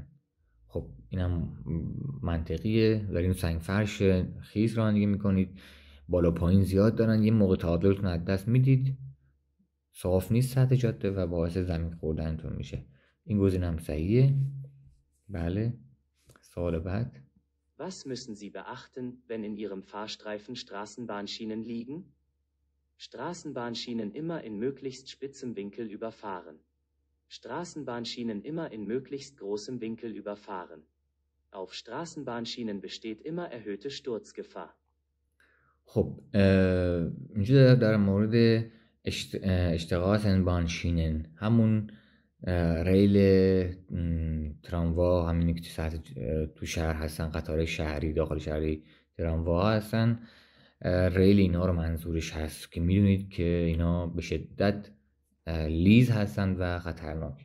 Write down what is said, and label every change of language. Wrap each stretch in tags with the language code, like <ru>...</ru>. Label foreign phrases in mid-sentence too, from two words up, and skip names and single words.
<fa>خب اینم منطقیه. در این سنگ فرش خیس رانندگی میکنید، بالا پایین زیاد دارن، یه موقع تعادلتون از دست میدید، صاف نیست سطح جاده و باعث زمین خوردنتون میشه. این گزینه هم صحیحه. بله. سوال بعد.</fa> <de>Was müssen Sie beachten, wenn in Ihrem Fahrstreifen Straßenbahnschienen liegen? Straßenbahnschienen immer in möglichst spitzem Winkel überfahren. Straßenbahnschienen immer in möglichst großem Winkel überfahren. Auf Straßenbahnschienen besteht immer erhöhte Sturzgefahr.</de> <fa>خب اینجا در مورد اشتغال بانشینن همون ریل تراموا، همینی که تو شهر هستن، قطار شهری داخل شهری تراموا هستن، ریل اینا رو منظورش هست که میدونید که اینا به شدت لیز هستن و خطرناک.</fa>